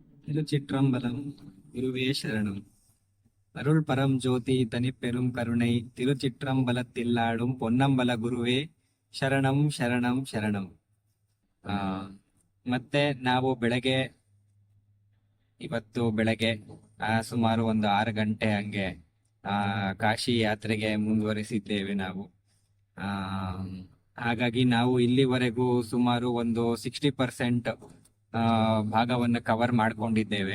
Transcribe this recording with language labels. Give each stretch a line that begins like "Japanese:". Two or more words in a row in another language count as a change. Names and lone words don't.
Tamil: திருச்சிற்றம்பலம். குருவே சரணம். அருள் பரம் ஜோதி தனிப்பெரும் கருணை திருச்சிற்றம்பலத்தில்லாடும் பொன்னம்பல
Kannada: ಗುರುವೇ ಶರಣಂ ಶರಣಂ ಶರಣಂ. ಆ ಮತ್ತೆ ನಾವು ಇವತ್ತು ಬೆಳಗ್ಗೆ ಸುಮಾರು ಒಂದು 6 ಗಂಟೆ ಹಂಗೆ ಕಾಶಿ ಯಾತ್ರೆಗೆ ಮುಂದುವರಿಸಿದ್ದೇವೆ ನಾವು. ಆ ಹಾಗಾಗಿ ನಾವು ಇಲ್ಲಿವರೆಗೂ ಸುಮಾರು ಒಂದು 60% ಭಾಗವನ್ನು ಕವರ್ ಮಾಡ್ಕೊಂಡಿದ್ದೇವೆ.